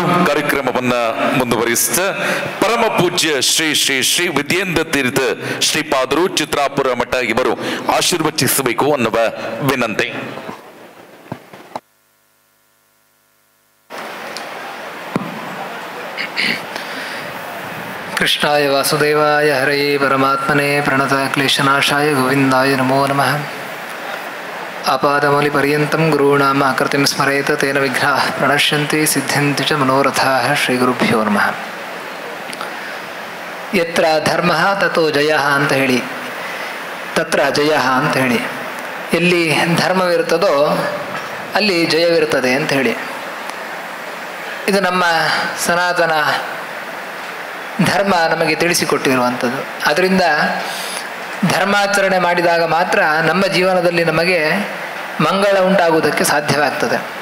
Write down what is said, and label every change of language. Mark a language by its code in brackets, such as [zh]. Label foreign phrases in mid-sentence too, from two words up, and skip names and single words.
[kn] ಕಾರ್ಯಕ್ರಮವನ್ನ ಮುಂದುವರಿಸಿದ ಪರಮ ಪೂಜ್ಯ ಶ್ರೀ ಶ್ರೀ ಶ್ರೀ ವಿದ್ಯೇಂದ್ರ ತೀರ್ಥ ಶ್ರೀಪಾದರು ಚಿತ್ರಾಪುರ ಮಠ ಇವರು ಆಶೀರ್ವಚಿಸಬೇಕು ಅನ್ನುವ ವಿನಂತಿ. [sa] ಕೃಷ್ಣಾಯ ವಾಸುದೇವಾಯ ಹರಯೇ ಪರಮಾತ್ಮನೇ ಪ್ರಣತ ಕ್ಲೇಶನಾಶಾಯ ಗೋವಿಂದಾಯ ನಮೋ ನಮಃ. ಆಪಾದಮೌಲಿಪರ್ಯಂತಂ ಗುರುಣಾಂ ಆಕೃತಿಂ ಸ್ಮರೇತ ತೇನ ವಿಘ್ನಾಃ ಪ್ರಣಶ್ಯಂತಿ ಸಿದ್ಧ್ಯಂತಿ ಚ ಮನೋರಥಾಃ. ಶ್ರೀ ಗುರುಭ್ಯೋ ನಮಃ. ಯತ್ರ ಧರ್ಮಃ ತಥೋ ಜಯಃ [kn] ಅಂತ ಹೇಳಿ, [sa] ತತ್ರ ಜಯಃ [kn] ಅಂತ ಹೇಳಿ, ಎಲ್ಲಿ ಧರ್ಮವಿರುತ್ತದೋ ಅಲ್ಲಿ ಜಯವಿರುತ್ತದೆ ಅಂತ ಹೇಳಿ. ಇದು ನಮ್ಮ ಸನಾತನ ಧರ್ಮ ನಮಗೆ ತಿಳಿಸಿಕೊಟ್ಟಿರುವಂಥದ್ದು. ಅದರಿಂದ ಧರ್ಮಾಚರಣೆ ಮಾಡಿದಾಗ ಮಾತ್ರ ನಮ್ಮ ಜೀವನದಲ್ಲಿ ನಮಗೆ ಮಂಗಳ ಉಂಟಾಗುವುದಕ್ಕೆ ಸಾಧ್ಯವಾಗ್ತದೆ.